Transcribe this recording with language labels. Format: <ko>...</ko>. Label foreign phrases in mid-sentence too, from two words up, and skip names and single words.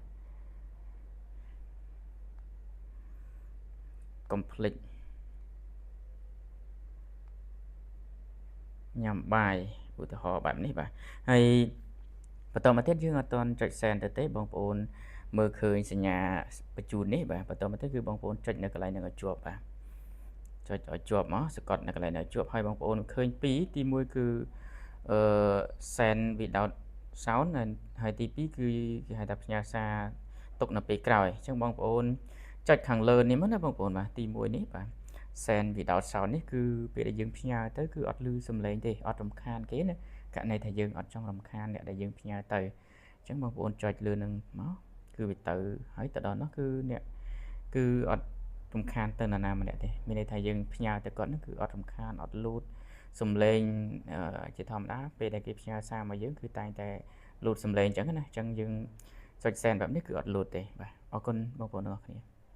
<km>កុំភ្លេចញ៉ាំបាយឧទាហរណ៍បែបនេះបាទហើយបន្តមកទៀតយើងអត់ទាន់ចុច send ទៅទេបងប្អូនមើលឃើញសញ្ញាបញ្ជូននេះបាទបន្តមកទៀតគឺបងប្អូនចុចនៅកន្លែងហ្នឹងឲ្យជាប់បាទចុចឲ្យជាប់ មកសកត់នៅកន្លែងនេះជាប់ហើយបងប្អូនឃើញ2ទី1គឺ</km> <en>send without sound</en> <km>ហើយទី2គឺគេហៅថាផ្ញើសារទុកនៅពេលក្រោយអញ្ចឹងបងប្អូនចុច ខាងលើនេះមកណាបងប្អូនបាទទី1នេះបាទ</km> <en>send without sound</en> <km>នេះគឺពេលដែលយើងផ្ញើទៅគឺអត់ឮ សំឡេងទេអត់រំខានគេណាករណីថាយើងអត់ចង់រំខានអ្នកដែលយើងផ្ញើទៅអញ្ចឹងបងប្អូនចុចលើនឹងមកគឺវាទៅហើយទៅដល់នោះគឺអ្នកគឺអត់រំខានទៅនរណាម្នាក់ទេមានន័យថាយើងផ្ញើទៅគាត់នោះគឺអត់រំខានអត់លូតសំឡេងជាធម្មតាពេលដែលគេផ្ញើសារមកយើងគឺតែងតែលូតសំឡេងអញ្ចឹងណាអញ្ចឹងយើងចុច send បែបនេះគឺអត់លូតទេបាទអរគុណបងប្អូនទាំងអស់គ្នា</km>